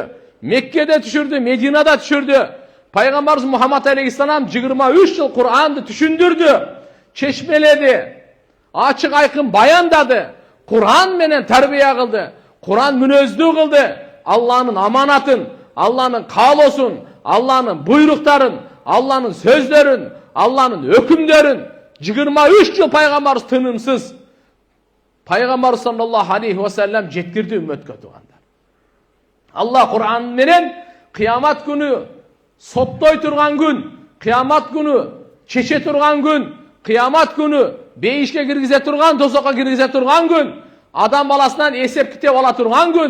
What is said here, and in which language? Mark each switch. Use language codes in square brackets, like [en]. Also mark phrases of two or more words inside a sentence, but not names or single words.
[ky] Меккеде түшүрдү, Мединада түшүрдү. Пайгамбарыбыз Мухаммад алейхиссалам 23 жыл Куранды түшүндүрдү, чечмеледи, ачык айкын баяндады, Куран менен тарбия кылды, Куран мүнөздүү кылды. Алланын аманатын, Алланын каалоосун, Алланын буйруктарын, Алланын сөздөрүн, Алланын өкүмдөрүн 23 жыл пайгамбарыбыз тынымсыз пайгамбарыбыз [ar] صلى الله عليه وسلم [ky] жеткирди үммөткө туугандар. Алла Куран менен кыямат күнү соттой турган күн, кыямат күнү чече турган күн, кыямат күнү бейишке киргизе турган, тозокко киргизе турган күн, адам баласынан эсеп китеп ала турган күн.